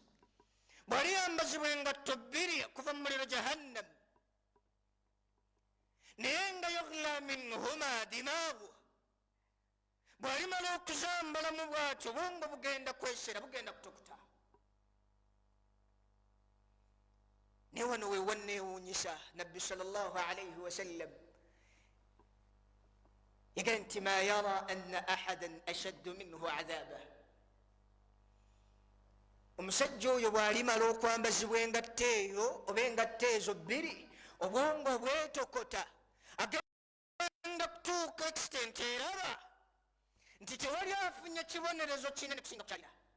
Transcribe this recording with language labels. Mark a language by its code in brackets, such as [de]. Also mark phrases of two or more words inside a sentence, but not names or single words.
[lg] bwali yambazibwa engatto bbiri okuva mu muliro jahannam, naye nga [ar] يغلي منهما دماغه, [lg] bwalimala okuzambalamu bwatyo bwongo bugenda kwesera, bugenda kutokuta. naye wano we wanneewuunyisa, nabbi [ar] صلى الله عليه وسلم [lg] yagamba nti [ar] ما يرى أن أحدا أشد منه عذابا, [lg] omusajja oyo bwalimala okwambazibwa engatto eyo oba engatto ezo bbiri, obwongo bwetokota, agenda kutuuka extent eraba nti tewali afunye kibonerezo kinene kusinga kukyalira.